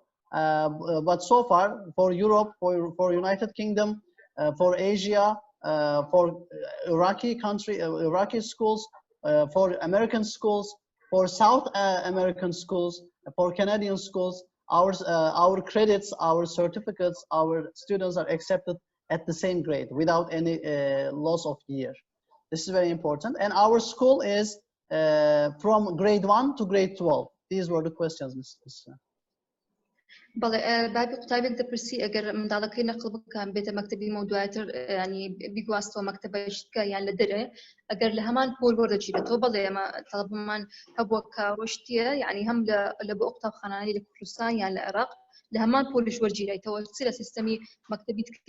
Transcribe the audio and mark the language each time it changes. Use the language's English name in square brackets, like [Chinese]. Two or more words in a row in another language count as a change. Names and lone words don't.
[English] But so far, for Europe, for United Kingdom, for Asia, for Iraqi schools, for American schools, for South American schools, for Canadian schools, our credits, our certificates, our students are accepted at the same grade without any loss of year. This is very important. And our school is from grade 1 to grade 12. These were the questions, Mrs. [Central Kurdish] بەڵێ بابی قوتابێک دەپرسی ئەگەر منداڵەکەی نەقل بکەن بێتە مەکتەبی مەودوایتر ینی بیگواستەوە مەکتەبەشتکە یان لە دەرێ ئەگەر لە هەمان پۆل وەردەگیرێتەوە بەڵێ ئێمە تەڵەبمان هەبووە کە ڕۆشتیە یعنی هەم لە بۆ قوتابخانەی لە کوردستان یان لە عێراق لە هەمان پۆلیش وەرگیرێتەوە چ لە سیستەمی مەکتەبی تکەی